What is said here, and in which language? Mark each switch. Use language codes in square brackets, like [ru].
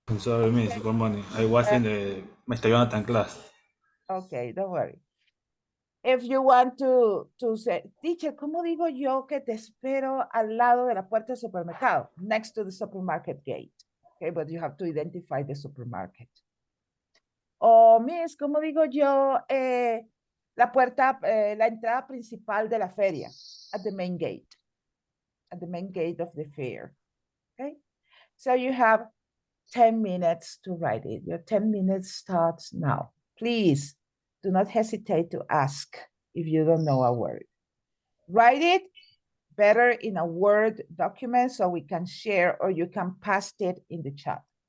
[en] Sorry, Miss. Good morning. I was in the Mr. Jonathan class. Okay, don't worry. If you want to say, teacher, [es] ¿cómo digo yo que te espero al lado de la puerta del supermercado? [en] Next to the supermarket gate. Okay, but you have to identify the supermarket. [es] O, Miss, ¿cómo digo yo la puerta, la entrada principal de la feria? [en] At the main gate. At the main gate of the fair. Okay, so you have 10 minutes to write it. Your 10 minutes starts now. Please do not hesitate to ask if you don't know a word. Write it better in a Word document so we can share, or you can paste it in the chat.